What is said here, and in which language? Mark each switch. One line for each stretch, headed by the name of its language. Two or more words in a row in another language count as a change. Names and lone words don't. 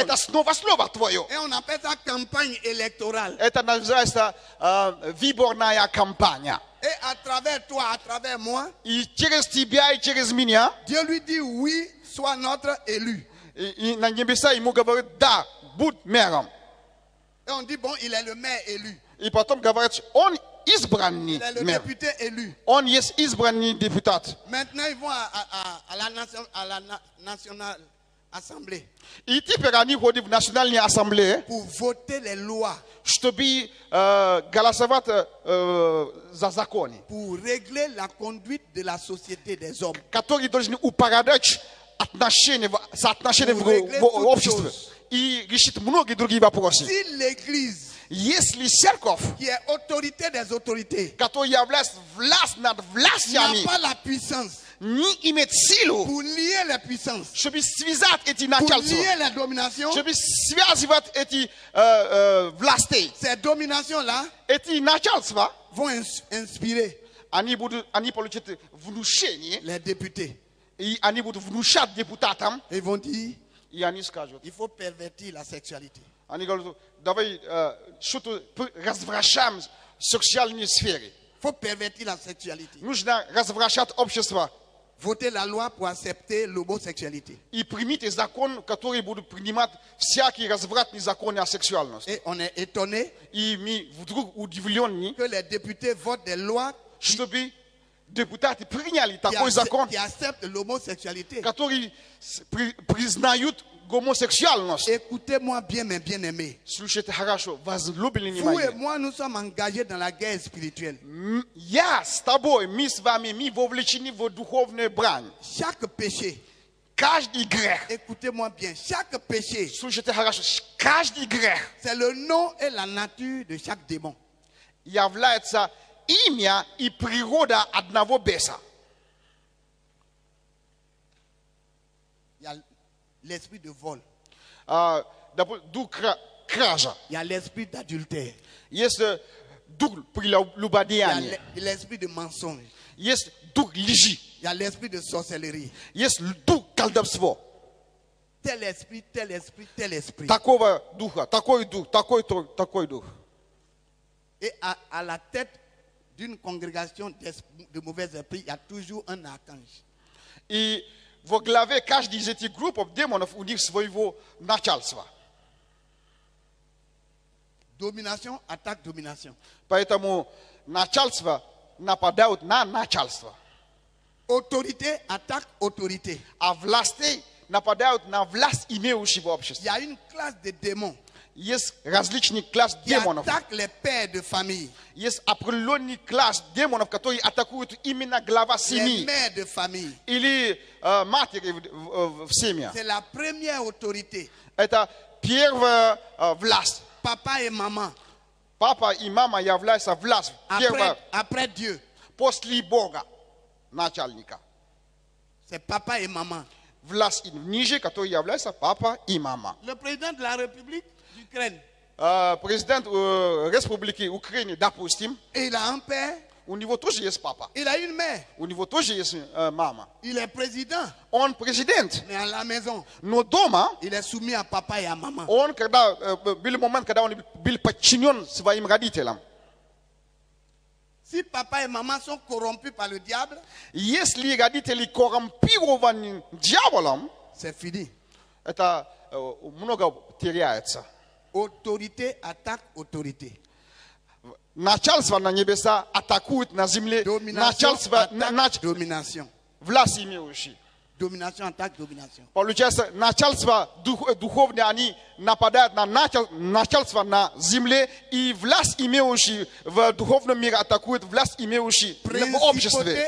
Russian: Это снова слово твое.
French: Et on appelle ça campagne électorale.
Russian: Это называется выборная кампания.
French: Et à travers toi, à travers moi,
Russian: И через тебя, и через меня,
French: Dieu lui dit oui, sois notre élu.
Russian: и на небеса ему говорит, да, будь мэром.
French: Et on dit, bon, il est le maire élu.
Russian: И потом говорит, он избранный
French: Il est le
Russian: мэр.
French: député élu.
Russian: Он есть избранный депутат.
French: Maintenant, ils vont à la nationale assemblée
Russian: И теперь они ходят в Национальную ассамблею,
French: pour voter les lois,
Russian: чтобы голосовать за законы,
French: pour régler la conduite de la société des hommes.
Russian: которые должны упорядочить соотношения в обществе и решить многие другие вопросы.
French: Si l'Église,
Russian: Если церковь,
French: qui est autorité des autorités,
Russian: которая является власть над
French: n'a
Russian: властями,
French: pas la puissance
Russian: не имеет силу,
French: pour lier les puissances,
Russian: чтобы связать эти
French: pour
Russian: начальства,
French: lier les dominations,
Russian: чтобы связывать эти власти,
French: ces dominations-là
Russian: эти начальства,
French: vont inspirer
Russian: они получат внушение,
French: les députés.
Russian: и они будут внушать депутатам,
French: Ils vont dire,
Russian: и они скажут,
French: il faut pervertir la sexualité.
Russian: они говорят, давай что-то развращаем в сексуальной сфере.
French: Il faut pervertir la sexualité.
Russian: Нужно развращать общество
French: Voter la loi pour accepter l'homosexualité.
Russian: и примите закон, который будет принимать всякие развратные законы о сексуальности.
French: Et on est étonné
Russian: И мы вдруг удивлены,
French: que les députés votent des lois
Russian: чтобы депутаты приняли такой закон,
French: qui acceptent l'homosexualité.
Russian: который признают гомосексуальность.
French: Écoutez-moi bien, mes bien-aimés.
Russian: Слушайте хорошо, возлюбленные
French: Vous et
Russian: мои.
French: moi, nous sommes engagés dans la guerre spirituelle.
Russian: Я с тобой, мы с вами, мы вовлечены в духовную брань.
French: Chaque péché,
Russian: Каждый грех,
French: écoutez-moi bien, chaque péché,
Russian: слушайте хорошо, каждый грех
French: c'est le nom et la nature de chaque démon.
Russian: является имя и природа одного беса.
French: Il y a l'esprit de vol,
Russian: Дух кража.
French: il y a l'esprit d'adultère,
Russian: Есть дух
French: il y
Russian: прелюбодеяния.
French: a l'esprit de mensonge,
Russian: Есть дух лжи.
French: il y a l'esprit de sorcellerie.
Russian: Есть дух колдовства.
French: Tel esprit, tel esprit, tel esprit.
Russian: Такого духа, такой дух, такой дух.
French: Et à la tête d'une congrégation de mauvais esprits, il y a toujours un archange.
Russian: И во главе каждой из этих групп демонов у них своего начальства.
French: Domination attaque domination.
Russian: Поэтому начальство нападают на начальство.
French: Autorité attaque autorité.
Russian: А власти нападают на власть имеющего
French: Il
Russian: общества.
French: y a une classe de démons
Russian: Есть различный класс
French: qui
Russian: демонов.
French: attaquent les pères de famille,
Russian: Есть определенный класс демонов, которые атакуют именно глава
French: les
Russian: семьи
French: mères de famille.
Russian: или матери в семье.
French: C'est la première autorité.
Russian: Это первая власть.
French: Papa et maman,
Russian: Папа и мама являются властью.
French: après Dieu,
Russian: После Бога, начальника.
French: c'est papa et maman.
Russian: Власть ниже, который является папа и мама.
French: Le président de la République d'Ukraine,
Russian: Президент Республики Украины, допустим,
French: il a un père,
Russian: у него тоже есть папа.
French: il a une mère.
Russian: У него тоже есть мама.
French: Il est président,
Russian: Он президент,
French: mais à la maison,
Russian: но дома
French: il est soumis à papa et à maman.
Russian: он, когда был момент, когда он был подчинен своим родителям.
French: Si papa et maman sont corrompus par le diable,
Russian: Если родители коррумпированы дьяволом,
French: c'est fini.
Russian: это много теряется.
French: Autorité attaque autorité.
Russian: начальство на небеса атакует на земле. Начальство,
French: Domination.
Russian: власть имеющие.
French: Domination, attaque, domination.
Russian: Получается, начальство духовные, они нападают на начальство на земле, и власть имеющие в духовном мире атакуют власть имеющие в обществе.